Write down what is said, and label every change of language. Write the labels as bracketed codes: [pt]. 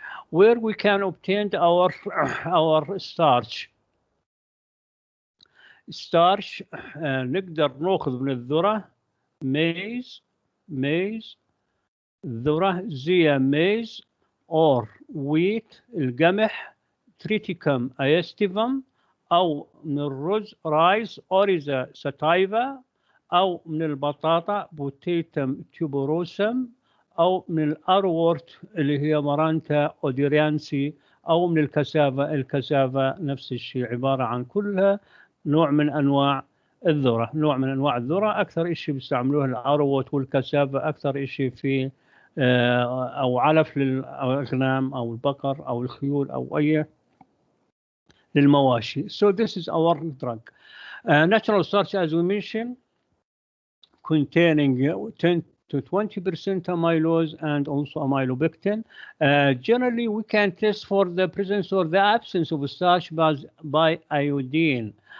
[en] Where we can obtain our starch [ar] نقدر ناخذ من الذرة maize, ذرة زي maize or wheat القمح triticum aestivum، أو من الرز rice أوريزا sativa، أو من البطاطا بوتيتم تيوبروسم، أو من الأرورت اللي هي مرانتا أوديريانسي، أو من الكسافة نفس الشيء، عبارة عن كلها نوع من أنواع الذرة. نوع من أنواع الذرة. أكثر شيء بيستعملوه الأروت والكسافة، أكثر شيء في أو علف للأغنام أو البقر أو الخيول أو أي للمواشي. [en] So this is our drug. Natural starch, as we mentioned, containing 10 to 20% amylose and also amylopectin. Generally, we can test for the presence or the absence of starch by iodine.